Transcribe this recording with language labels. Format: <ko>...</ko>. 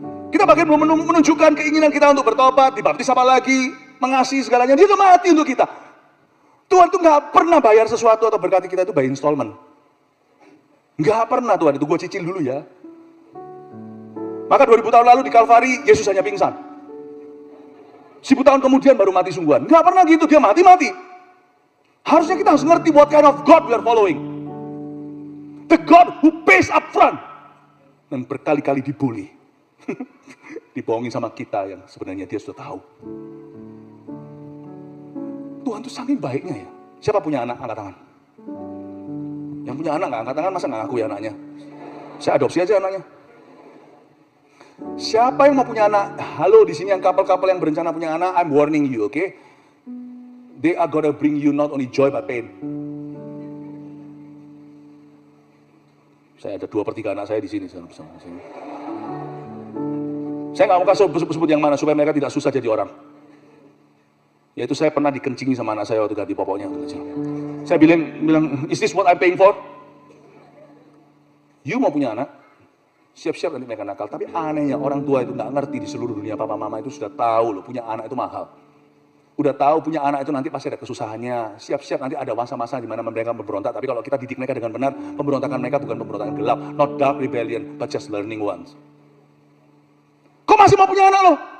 <id>Kita bahkan belum menunjukkan keinginan kita untuk bertobat, dibaptis apa lagi, mengasihi segalanya. Dia udah mati untuk kita. Tuhan tuh gak pernah bayar sesuatu atau berkati kita itu</id> <en>by installment.</en> <id>Nggak pernah Tuhan, itu gue cicil dulu ya. Maka 2000 tahun lalu di Kalvari, Yesus hanya pingsan. 1000 tahun kemudian baru mati sungguhan. Nggak pernah gitu, Dia mati-mati. Harusnya kita harus ngerti</id> <en>what kind of God we are following. The God who pays up front.</en> <id>Dan berkali-kali dibully. Dibohongin sama kita yang sebenarnya Dia sudah tahu. Tuhan tuh saking baiknya ya. Siapa punya anak? Angkat tangan. Yang punya anak nggak angkat tangan, masa nggak ngaku ya anaknya? Saya adopsi aja anaknya. Siapa yang mau punya anak? Halo, di sini yang couple-couple yang berencana punya anak,</id> <en>I'm warning you, okay? They are gonna bring you not only joy but pain.</en> <id>Saya ada 2/3 anak saya di sini bersama sini. Saya nggak mau kasih sebut yang mana supaya mereka tidak susah jadi orang. Yaitu saya pernah dikencingi sama anak saya waktu ganti popoknya waktu kecil. Saya bilang,</id> <en>is this what I'm paying for?</en> <id>You mau punya anak, siap-siap nanti mereka nakal. Tapi anehnya orang tua itu nggak ngerti di seluruh dunia, papa mama itu sudah tahu loh, punya anak itu mahal. Udah tahu punya anak itu nanti pasti ada kesusahannya. Siap-siap nanti ada masa-masa di mana mereka memberontak. Tapi kalau kita didik mereka dengan benar, pemberontakan mereka bukan pemberontakan gelap,</id> <en>not dark rebellion, but just learning ones.</en> <id>Kok masih mau punya anak loh?</id>